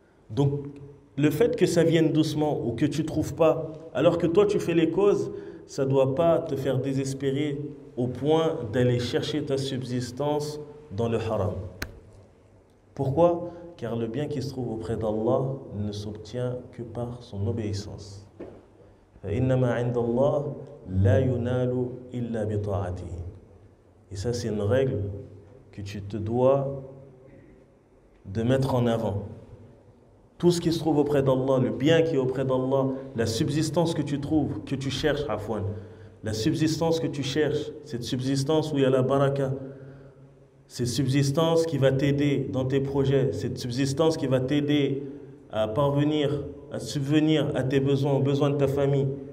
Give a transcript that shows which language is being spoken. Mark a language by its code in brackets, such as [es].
[fr] Donc, le fait que ça vienne doucement ou que tu ne trouves pas, alors que toi, tu fais les causes, ça ne doit pas te faire désespérer au point d'aller chercher ta subsistance dans le haram. Pourquoi? Car le bien qui se trouve auprès d'Allah ne s'obtient que par son obéissance. [ar] فإنما عند الله لا ينال إلا بطاعته. [fr] Et ça, c'est une règle que tu te dois de mettre en avant. Tout ce qui se trouve auprès d'Allah, le bien qui est auprès d'Allah, la subsistance que tu trouves, que tu cherches, afwan, la subsistance que tu cherches, cette subsistance où il y a la baraka, cette subsistance qui va t'aider dans tes projets, cette subsistance qui va t'aider à parvenir, à subvenir à tes besoins, aux besoins de ta famille.